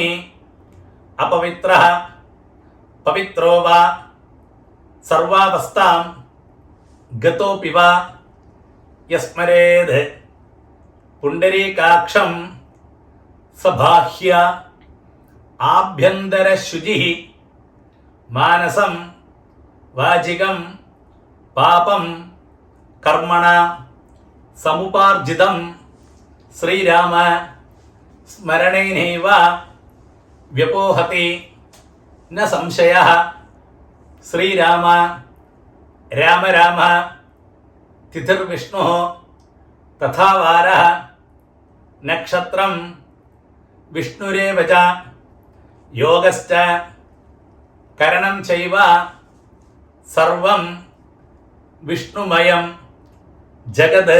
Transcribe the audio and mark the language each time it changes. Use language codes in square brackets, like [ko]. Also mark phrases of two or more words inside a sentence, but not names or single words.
[sa] अपवित्रः पवित्रो वा सर्वावस्थां गतोऽपि वा यस्मरेद् पुण्डरीकाक्षं सबाह्य आभ्यन्तरशुचिः मानसं वाचिकं पापं कर्मणा समुपार्जितं श्रीराम സ്മരണൈനൈവ വ്യപോഹതി ന സംശയഃ. ശ്രീരാമ രാമ രാമ തിഥിർവിഷ്ണുഃ തഥാ വാരഃ നക്ഷത്രം വിഷ്ണുരേവ ച യോഗശ്ച കരണം ചൈവ സർവം വിഷ്ണുമയം ജഗത്.